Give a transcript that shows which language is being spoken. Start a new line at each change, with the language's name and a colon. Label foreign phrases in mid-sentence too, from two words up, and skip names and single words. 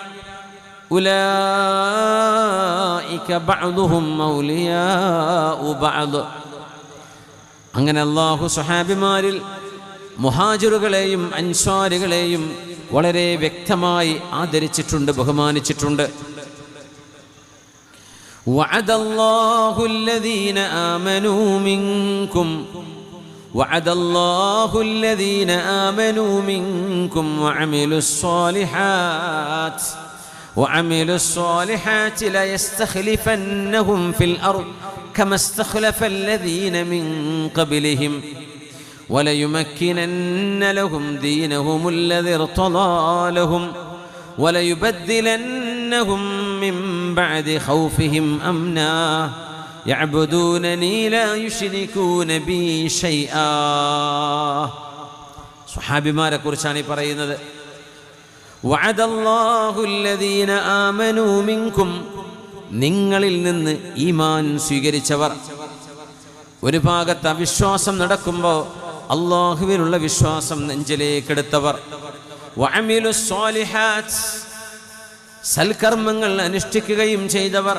Arabic: أولئك بعضهم أولياء بعض.
Malayalam: അങ്ങനെ അല്ലാഹു സ്വഹാബിമാരിൽ മുഹാജിറുകളെയും അൻസ്വാരികളെയും വളരെ വ്യക്തമായി ആദരിച്ചിട്ടുണ്ട്, ബഹുമാനിച്ചിട്ടുണ്ട്.
Arabic: وعد الله الذين آمنوا منكم وعملوا الصالحات ليستخلفنهم في الأرض كما استخلف الذين من قبلهم وليمكنن لهم دينهم الذي ارتضى لهم وليبدلنهم من بعد خوفهم أمنا يعبدونني لا يشركون بي شيئا.
Malayalam: സ്വഹാബിമാരെ കുറിച്ചാണ് ഈ പറയുന്നത്.
Arabic: وعد الله الذين آمنوا منكم,
Malayalam: നിങ്ങളിൽ നിന്ന് ഈമാൻ സ്വീകരിച്ചവർ. ഒരു ഭാഗത്ത് അവിശ്വാസം നടക്കുമ്പോൾ അല്ലാഹുവിലുള്ള വിശ്വാസം നെഞ്ചിലേക്കെടുത്തവർ.
Arabic: وعملوا الصالحات,
Malayalam: സൽക്കർമ്മങ്ങൾ അനുഷ്ഠിക്കുകയും ചെയ്തവർ.